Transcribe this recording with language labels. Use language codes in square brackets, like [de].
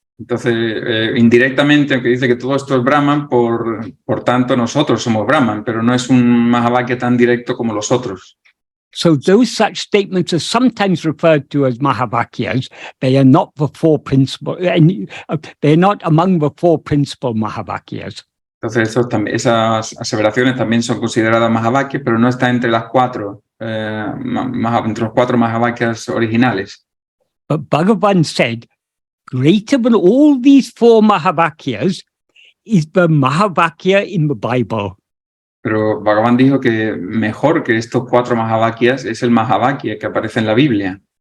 [es] Entonces, indirectamente, aunque dice que todo esto es Brahman, por tanto nosotros somos Brahman, pero no es un Mahavakya tan directo como los otros. [en] So those such statements are sometimes referred to as Mahavakyas. They are not the 4 principal, they're not among the 4 principal Mahavakyas. [es] Entonces, esas aseveraciones también son consideradas Mahavakyas, pero no está entre las 4, entre los 4 Mahavakyas originales. [en] But Bhagavan said, greater than all these 4 Mahavakyas is the Mahavakya in the Bible. [es] Pero Bhagavan dijo que mejor que estos 4 Mahavakyas es el Mahavakya que aparece en la Biblia.